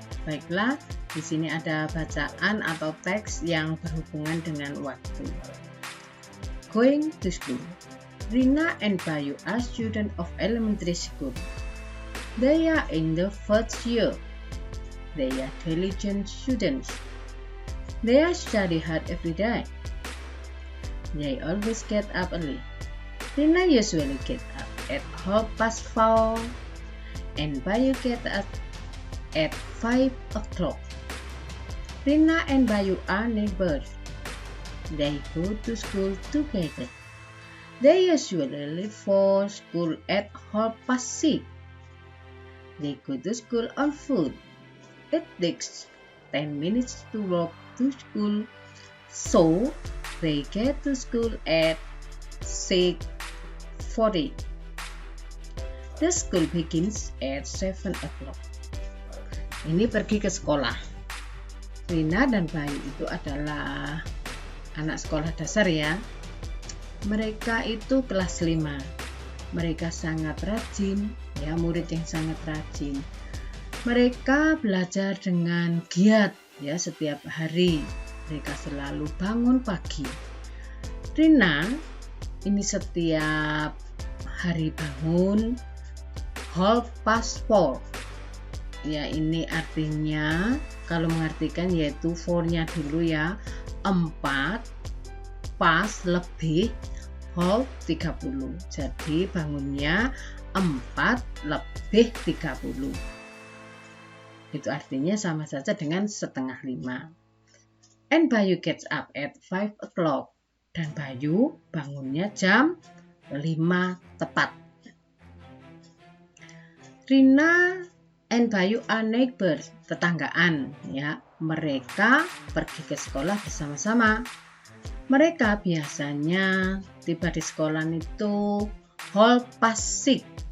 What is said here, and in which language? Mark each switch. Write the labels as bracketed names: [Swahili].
[Indonesian] Baiklah, di sini ada bacaan atau teks yang berhubungan dengan waktu. [English] Going to school. Rina and Bayu are students of elementary school. They are in the first year. They are diligent students. They are study hard every day. They always get up early. Rina usually get up at 4:30 and Bayu get up at 5 o'clock. Rina and Bayu are neighbors. They go to school together. They usually leave for school at 6:30. They go to school on foot. It takes 10 minutes to walk to school, so they get to school at 6:40. The school begins at 7 o'clock. [Indonesian] Ini pergi ke sekolah. Rina dan Bayu itu adalah anak sekolah dasar ya. Mereka itu kelas 5. Mereka sangat rajin, ya, murid yang sangat rajin. Mereka belajar dengan giat ya setiap hari. Mereka selalu bangun pagi. Rina ini setiap hari bangun 4:30. Ya, ini artinya kalau mengartikan yaitu 4-nya dulu ya, 4 pas lebih 30. Jadi bangunnya 4 lebih 30. Itu artinya sama saja dengan setengah 5. [English] And Bayu gets up at 5 o'clock. [Indonesian] Dan Bayu bangunnya jam 5 tepat. [English] Rina and Bayu are neighbors, [Indonesian] tetanggaan ya. Mereka pergi ke sekolah bersama-sama. Mereka biasanya tiba di sekolah itu 6:30.